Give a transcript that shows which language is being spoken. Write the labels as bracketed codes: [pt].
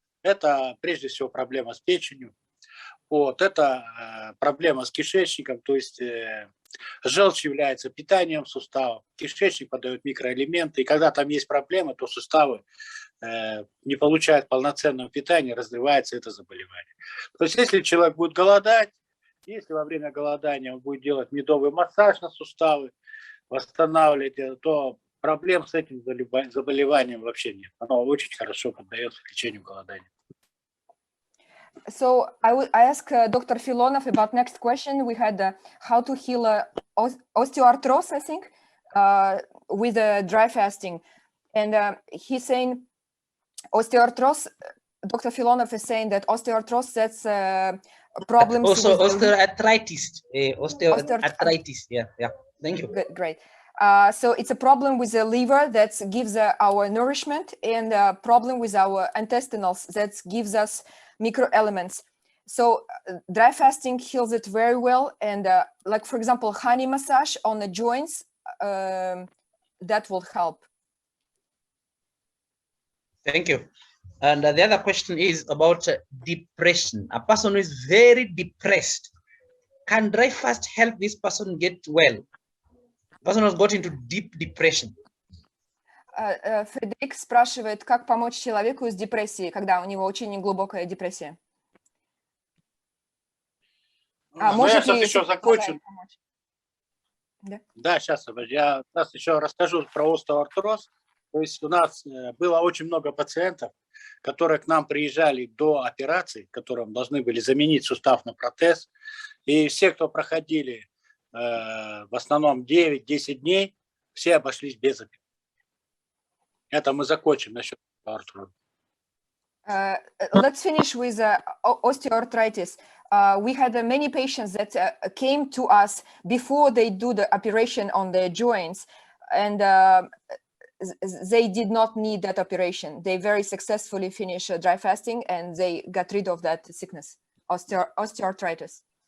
[ru] Это прежде всего проблема с печенью. Вот, это проблема с кишечником, то есть желчь является питанием суставов, кишечник подает микроэлементы, и когда там есть проблемы, то суставы не получают полноценного питания, разрывается это заболевание. То есть если человек будет голодать, если во время голодания он будет делать медовый массаж на суставы, восстанавливать, то проблем с этим заболеванием вообще нет. Оно очень хорошо поддается лечению голодания. [en] So I ask Dr. Filonov about next question. We had how to heal osteoarthritis, I think, with dry fasting. And he's saying osteoarthritis, Dr. Filonov is saying that osteoarthritis, that's problems. Also osteoarthritis. Osteoarthritis, yeah. Thank you. Good, great. So it's a problem with the liver that gives our nourishment, and a problem with our intestinals that gives us microelements. So dry fasting heals it very well, and like for example honey massage on the joints, that will help. Thank you. And the other question is about depression. A person who is very depressed, can dry fast help this person get well? The person has got into deep depression. [ru] Фредерик спрашивает, как помочь человеку с депрессией, когда у него очень глубокая депрессия. Может ли еще закончу? Да, сейчас я еще расскажу про остеоартроз. То есть у нас было очень много пациентов, которые к нам приезжали до операции, которым должны были заменить сустав на протез. И все, кто проходили в основном 9-10 дней, все обошлись без операции. Это мы закончим насчет артроза. [en] Let's finish with osteoarthritis. We had many patients that came to us before they do the operation on their joints, and they did not need that operation. They very successfully finished dry fasting, and they got rid of that sickness, osteoarthritis.